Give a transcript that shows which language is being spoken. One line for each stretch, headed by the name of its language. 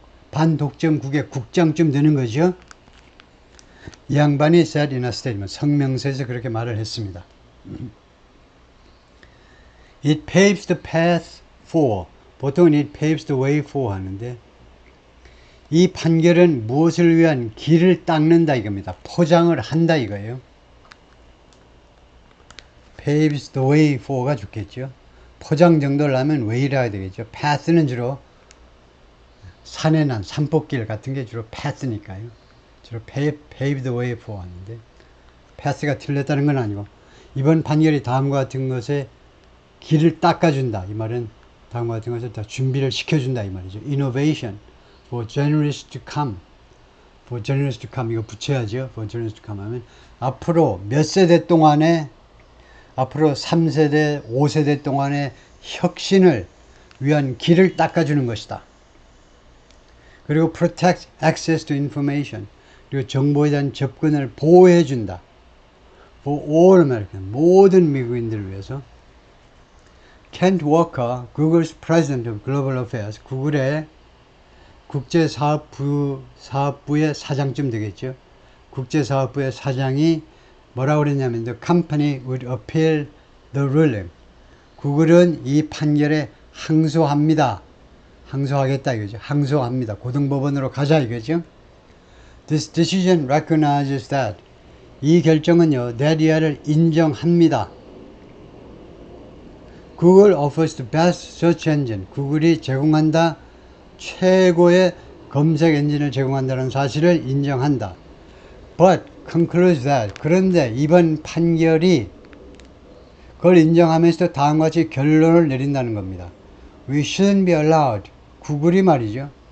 Korean: 반독점국의 국장쯤 되는 거죠. 이 양반이
English: said in a statement,
Korean: 성명서에서 그렇게 말을 했습니다.
English: It paves the path for,
Korean: 보통은
English: it paves the way for
Korean: 하는데, 이 판결은 무엇을 위한 길을 닦는다 이겁니다. 포장을 한다 이거예요.
English: paves the way for
Korean: 가 좋겠죠. 포장 정도를 하면 way라 해야 되겠죠. path는 주로 산에 난 산복길 같은 게 주로 path니까요. 주로
English: pave the way for
Korean: 하는데, path가 틀렸다는 건 아니고, 이번 판결이 다음과 같은 것에 길을 닦아준다. 이 말은 다음과 같은 것을 다 준비를 시켜준다. 이 말이죠.
English: Innovation for generations to come. for generations to come.
Korean: 이거 붙여야죠.
English: for generations to come
Korean: 하면 앞으로 몇 세대 동안에, 앞으로 3세대, 5세대 동안의 혁신을 위한 길을 닦아주는 것이다. 그리고
English: protect access to information.
Korean: 그리고 정보에 대한 접근을 보호해준다.
English: For all Americans,
Korean: 모든 미국인들을 위해서.
English: Kent Walker, Google's President of Global Affairs,
Korean: 구글의 국제사업부의 사장쯤 되겠죠. 국제사업부의 사장이 뭐라고 그랬냐면
English: The company would appeal the ruling.
Korean: 구글은 이 판결에 항소합니다. 항소하겠다 이거죠. 항소합니다. 고등법원으로 가자 이거죠.
English: This decision recognizes that.
Korean: 이 결정은요, that 이하를 인정합니다.
English: Google offers the best search engine.
Korean: 구글이 제공한다. 최고의 검색 엔진을 제공한다는 사실을 인정한다.
English: But concludes that.
Korean: 그런데 이번 판결이 그걸 인정하면서도 다음과 같이 결론을 내린다는 겁니다.
English: We shouldn't be allowed.
Korean: 구글이 말이죠.